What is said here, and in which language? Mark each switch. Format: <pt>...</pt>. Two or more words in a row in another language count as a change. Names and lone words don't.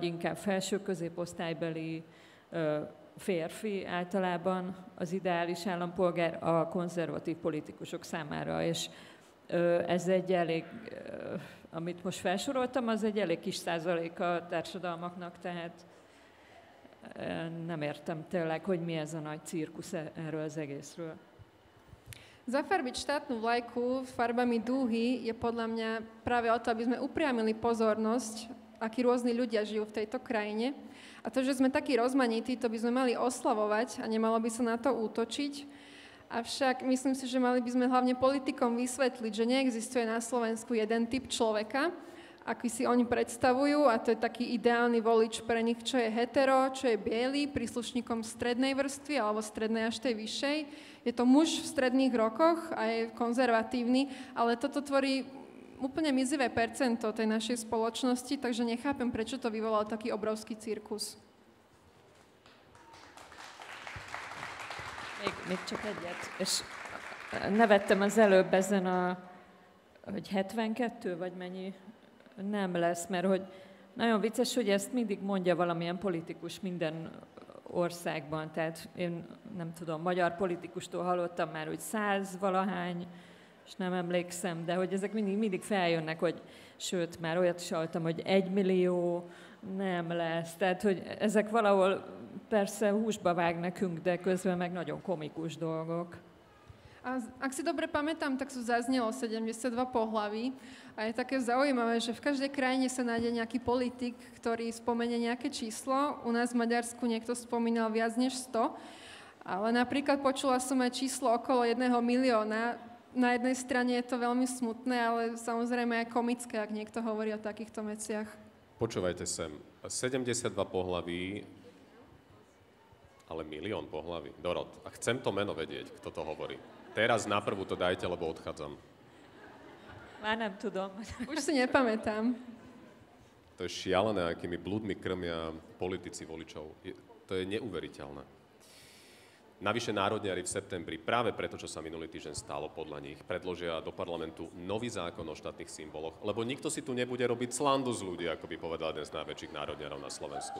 <hu>inkább felső középosztálybeli férfi általában az ideális állampolgár a konzervatív politikusok számára, és ez egy elég, amit most felsoroltam, az egy elég kis százaléka a társadalmaknak, tehát nem értem tényleg, hogy mi ez a nagy cirkusz erről az egészről.</hu> <sk>Zafarbiť štátnu vlajku farbami dúhy je podľa mňa práve o to, aby sme upriamili pozornosť, akí rôzni ľudia žijú v tejto krajine. A to, že sme takí rozmanití, to by sme mali oslavovať a nemalo by sa na to útočiť. Avšak myslím si, že mali by sme hlavne politikom vysvetliť, že neexistuje na Slovensku jeden typ človeka, aký si oni predstavujú, a to je taký ideálny volič pre nich, čo je hetero, čo je biely, príslušníkom strednej vrstvy alebo strednej až tej vyššej. Je to muž v stredných rokoch a je konzervatívny, ale toto tvorí úplne mizivé percento tej našej spoločnosti, takže nechápem, prečo to vyvolal taký obrovský cirkusz.</sk> <hu>Még csak egyet, és nevettem az előbb ezen hogy 72 vagy mennyi nem lesz, mert hogy nagyon vicces, hogy ezt mindig mondja valamilyen politikus minden országban, tehát én nem tudom, magyar politikustól hallottam már, hogy 100 valahány, és nem emlékszem, de hogy ezek mindig feljönnek, hogy sőt, már olyat is hallottam, hogy 1 millió nem lesz, tehát hogy ezek valahol persze húsba vág nekünk, de közben meg nagyon komikus dolgok.</hu> <sk>A ak si dobre pamätám, tak sú zaznelo 72 pohlaví a je také zaujímavé, že v každej krajine sa nájde nejaký politik, ktorý spomenie nejaké číslo. U nás v Maďarsku niekto spomínal viac než 100, ale napríklad počula som aj číslo okolo 1 milióna. Na jednej strane je to veľmi smutné, ale samozrejme aj komické, ak niekto hovorí o takýchto veciach. Počúvajte sem, 72 pohlaví, ale 1 milión pohlaví. Dorot, a chcem to meno vedieť, kto to hovorí. Teraz naprvu to dajte, lebo odchádzam.</sk> <hu>Már nem tudom.</hu> <sk>Už si nepamätám. To je šialené, akými blúdmi krmia politici voličov. To je neuveriteľné. Navyše národniari v septembri, práve preto, čo sa minulý týždeň stalo podľa nich, predložia do parlamentu nový zákon o štátnych symboloch, lebo nikto si tu nebude robiť slandu z ľudí, ako by povedal jeden z najväčších národniarov na Slovensku.</sk>